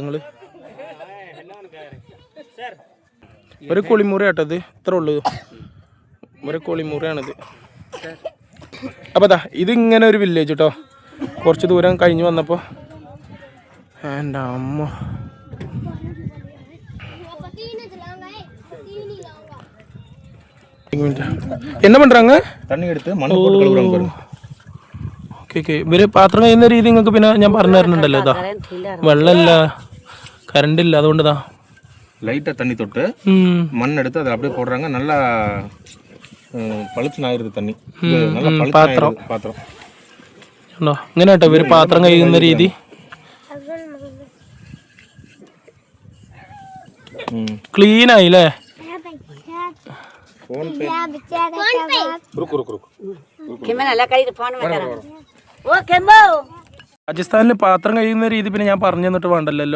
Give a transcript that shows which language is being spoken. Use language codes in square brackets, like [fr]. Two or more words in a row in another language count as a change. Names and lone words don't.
[ml] നിങ്ങള് ഒരു കുളിമുറി ആട്ടോ ഇത്, ഇത്ര ഉള്ളു. ഒരു കുളിമുറിയാണിത്. അപ്പൊ ഇത് ഇങ്ങനെ ഒരു വില്ലേജ് കേട്ടോ. കുറച്ച് ദൂരം കഴിഞ്ഞ് വന്നപ്പോൾ എൻ്റെ അമ്മ [ta] என்ன பண்றாங்க? தண்ணி எடுத்து மண்ணு போட்டு கழுவுறாங்க பாருங்க. [en] okay okay. [ml] ഇവര് പാത്രം കഴിയുന്ന രീതി നിങ്ങൾക്ക് പിന്നെ ഞാൻ പറഞ്ഞു തരുന്നുണ്ടല്ലോ. ഇതാ വെള്ളമില്ല, കറണ്ട് ഇല്ല, അതുകൊണ്ട് ഇതാ [ta] லைட்டா தண்ணி தொட்டு மண் எடுத்து அதை அப்படியே போடுறாங்க. நல்லா பழுத்து ஆயிருது தண்ணி. நல்லா பாத்திரம். [ml] ഉണ്ടോ ഇങ്ങനെ കേട്ടോ ഇവർ പാത്രം കഴുകുന്ന രീതി. ക്ലീൻ ആയില്ലേ? രാജസ്ഥാനിൽ പാത്രം കഴുകുന്ന രീതി പിന്നെ ഞാൻ പറഞ്ഞു തന്നിട്ട് വേണ്ടല്ലോ.